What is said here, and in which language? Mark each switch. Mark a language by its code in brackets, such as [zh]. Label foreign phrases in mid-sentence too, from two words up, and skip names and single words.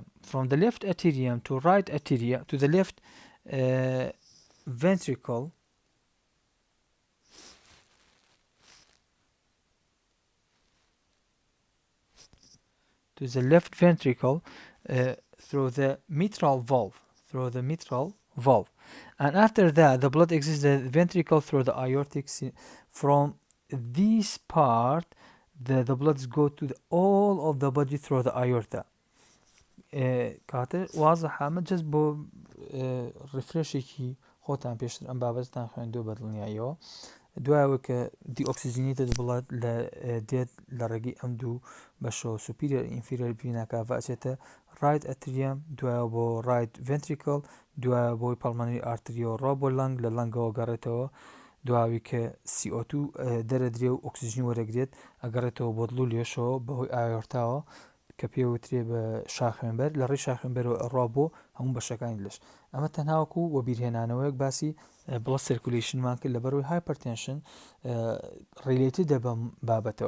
[en] From the left atrium to right atrium to the left ventricle, through the mitral valve. And after that, the blood exits the ventricle through the aortic. From this part, the bloods go to all of the body through the aorta. [ckb] کاتر واضحه من جست بۆ ڕفرێشێکی خۆتان پێشتر ئەم بابەتتان خوێندووە بە دڵنیاییەوە دوایەوە کە [en] deoxygenated blood [ckb] لە دێت لە ڕێگەی ئەم دوو بەشەوە [en] superior inferior vena cava [ckb] ئەچێتە [en] right atrium [ckb] دوایەوە بۆ [en] right ventricle [ckb] دوایە بۆی [en] pulmonary artery [ckb] ڕۆ بۆ لەنگ لە لەنگەوە گەڕێتەوە دواوی کە CO2 دەرەدرێ و ئۆکسیژنی وەرەگرێت ئەگەڕێتەوە بۆ دڵ و لێشەوە بەهۆی ئاۆرتاوە کە پێوترێ بە شاخێنبەر لە ڕێی شاخێنبەرەوە ئەڕوا بۆ هەموو بەشەکانی لەش ئەمە تەنهاوەکو وە بیرهێنانەوەیەک باسی بڵد سرکولیشنمان کرد لەبەرەوەی هایپەرتێنشن ڕیلێتدە بەم بابەتەوە.